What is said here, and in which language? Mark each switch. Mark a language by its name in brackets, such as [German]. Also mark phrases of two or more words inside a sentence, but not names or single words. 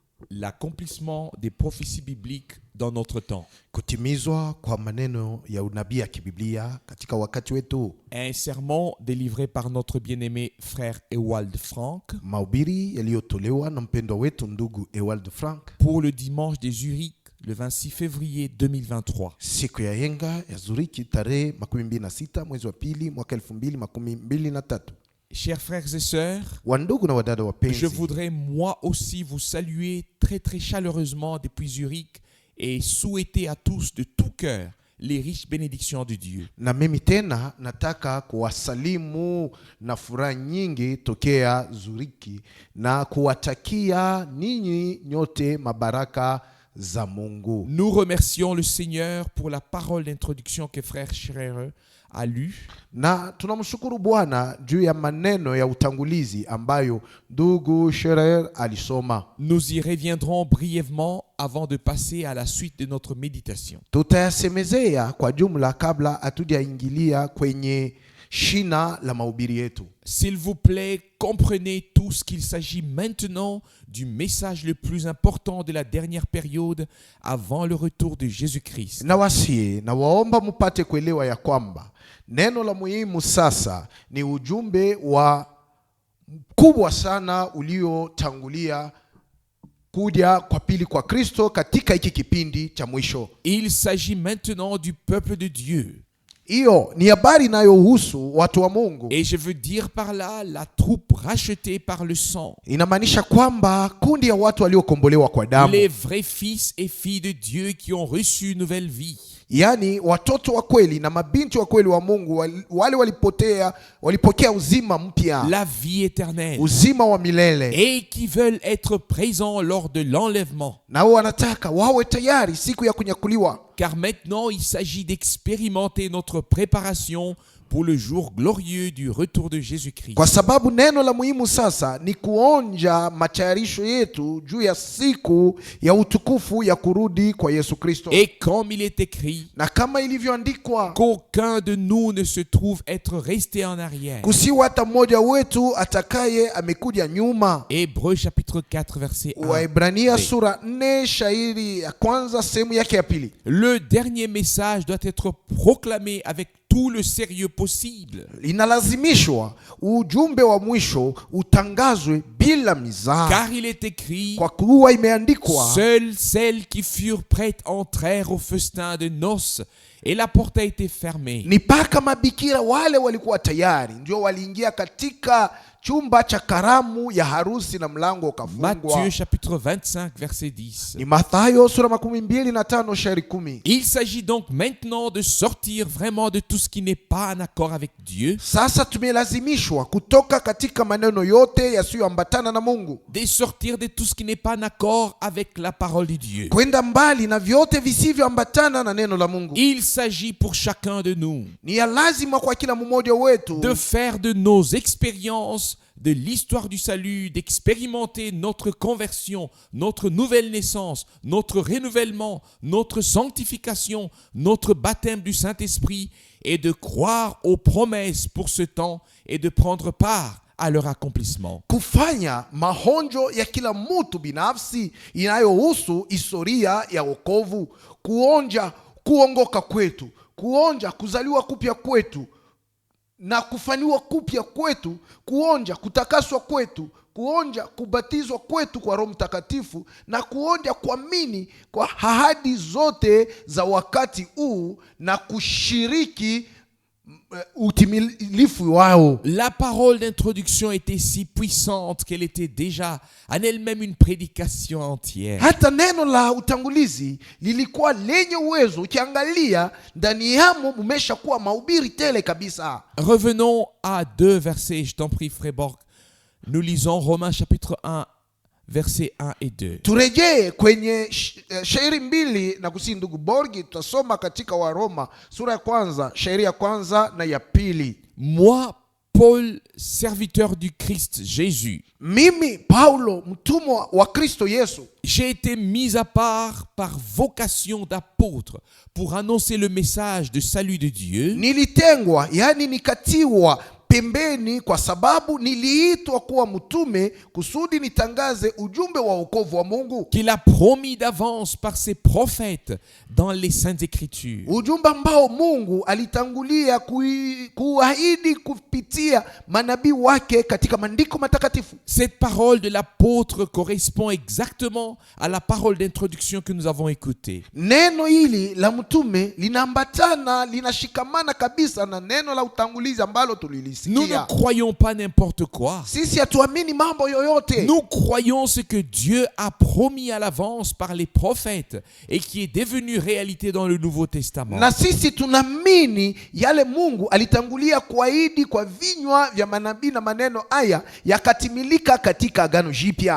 [French] l'accomplissement des prophéties bibliques dans notre temps. [Swahili] Kutimizwa kwa maneno ya unabii ya kibiblia katika wakati wetu. [French] Un sermon délivré par notre bien-aimé frère Ewald Frank. [Swahili] Mahubiri yaliyotolewa na mpendwa wetu ndugu Ewald Frank. [French] Pour le dimanche des Zurich, le 26 février 2023. [Swahili] Siku ya yenga ya Zurich tarehe 26 mwezi wa pili mwaka 2023. [French] Chers frères et sœurs, je voudrais moi aussi vous saluer très très chaleureusement depuis Zurich et souhaiter à tous de tout cœur les riches bénédictions de Dieu. [Swahili] Na mimi tena nataka kuwasalimu na furaha nyingi tokea Zuriki na kuwatakia ninyi nyote mabaraka za Mungu. [French] Nous remercions le Seigneur pour la parole d'introduction que frère Scherer a lu. [Swahili] Na tunamshukuru Bwana juu ya maneno ya utangulizi ambayo ndugu Scherer alisoma. [French] Nous y reviendrons brièvement avant de passer à la suite de notre méditation. [Swahili] Tutayasemezea kwa jumla kabla hatujaingilia kwenye shina la mahubiri yetu. [French] S'il vous plaît, comprenez tous qu'il s'agit maintenant du message le plus important de la dernière période avant le retour de Jésus-Christ. [Swahili] Na waomba mupate kuelewa ya kwamba neno la muhimu sasa ni ujumbe wa kubwa sana uliotangulia kuja kwa pili kwa Kristo katika hiki kipindi cha mwisho. [French] Il s'agit maintenant du peuple de Dieu. [Swahili] Iyo ni habari inayohusu watu wa Mungu. [French] Et je veux dire par là la troupe rachetée par le sang. [Swahili] Inamaanisha kwamba kundi ya watu waliokombolewa kwa damu. [French] Les vrais fils et filles de Dieu qui ont reçu une nouvelle vie. [Swahili] Yani watoto wa kweli na mabinti wa kweli wa Mungu wale walipokea uzima mpya. [French] La vie éternelle. [Swahili] Uzima wa milele. [French] Et qui veulent être présents lors de l'enlèvement. [Swahili] Na wanataka wawe tayari siku ya kunyakuliwa. [French] Car maintenant il s'agit d'expérimenter notre préparation pour le jour glorieux du retour de Jésus-Christ. [Swahili] Kwa sababu neno la muhimu sasa ni kuonja matayarisho yetu juu ya siku ya utukufu ya kurudi kwa Yesu Kristo. [French] Et comme il est écrit, [Swahili] na kama ilivyoandikwa, [French] qu'aucun de nous ne se trouve être resté en arrière. [Swahili] Kusiwa hata mmoja wetu atakaye amekuja nyuma. [French] Hébreux chapitre 4 verset 1. [Swahili] Waebrania sura 4 shairi ya kwanza sehemu yake ya pili. [French] Le dernier message doit être proclamé avec tout le sérieux possible. [Swahili] Inalazimishwa ujumbe wa mwisho utangazwe bila mizaha. [French] Car il est écrit, [Swahili] kwa kuwa imeandikwa, [French] seules celles qui furent prêtes entrèrent au festin de noces et la porte a été fermée. [Swahili] Ni paka mabikira wale walikuwa tayari ndio waliingia katika chumba cha karamu ya harusi na mlango ukafungwa. [French] Matthieu chapitre 25 verset 10. [Swahili] Ni Mathayo sura 25 shairi 10. [French] Il s'agit donc maintenant de sortir vraiment de tout ce qui n'est pas en accord avec Dieu. [Swahili] Sasa tumelazimishwa kutoka katika maneno yote yasiyoambatana na Mungu. [French] De sortir de tout ce qui n'est pas en accord avec la parole de Dieu. [Swahili] Kwenda mbali na vyote visivyoambatana na neno la Mungu. [French] Il s'agit pour chacun de nous. [Swahili] Ni lazima kwa kila mmoja wetu [French] de faire de nos expériences de l'histoire du salut, d'expérimenter notre conversion, notre nouvelle naissance, notre renouvellement, notre sanctification, notre baptême du Saint-Esprit et de croire aux promesses pour ce temps et de prendre part à leur accomplissement. [Swahili] Kufanya mahonjo ya kila mtu binafsi inayohusu historia ya wokovu, kuonja kuongoka kwetu, kuonja kuzaliwa kupya kwetu na kufanywa kupya kwetu, kuonja kutakaswa kwetu, kuonja kubatizwa kwetu kwa Roho Mtakatifu na kuonja kuamini kwa ahadi zote za wakati huu na kushiriki utimilifu wao. [French] La parole d'introduction était si puissante qu'elle était déjà en elle-même une prédication entière. [Swahili] Hata neno la utangulizi lilikuwa lenye uwezo, ukiangalia ndani yamo umeshakuwa mahubiri tele kabisa. [French] Revenons à 2 versets, je t'en prie frère Borg. Nous lisons Romains chapitre 1 versets 1 et 2. [Swahili] Turejee kwenye shairi 2 na kusi ndugu Borgi, tutasoma katika Waroma sura ya kwanza shairi ya kwanza na ya pili. [French] Moi Paul, serviteur du Christ Jésus. [Swahili] Mimi Paulo, mtumwa wa Kristo Yesu. [French] J'ai été mis à part par vocation d'apôtre pour annoncer le message de salut de Dieu. [Swahili] Nilitengwa, yani nikatiwa pembeni, kwa sababu niliitwa kuwa mtume kusudi nitangaze ujumbe wa wokovu wa Mungu, [French] qu'il a promis d'avance par ses prophètes dans les Saintes Écritures. [Swahili] ujumbe ambao Mungu alitangulia kuahidi kupitia manabii wake katika maandiko matakatifu. [French] Cette parole de l'apôtre correspond exactement à la parole d'introduction que nous avons écoutée. [Swahili] Neno hili la mtume linaambatana, linashikamana kabisa na neno la utangulizi ambalo tulilisikia. [French] Nous ne croyons pas n'importe quoi. [Swahili] Sisi hatuamini mambo yoyote. [French] Nous croyons ce que Dieu a promis à l'avance par les prophètes et qui est devenu réalité dans le Nouveau Testament. [Swahili] Na sisi tunaamini yale Mungu alitangulia kuahidi kwa vinywa vya manabii, na maneno haya yakatimilika katika Agano Jipya.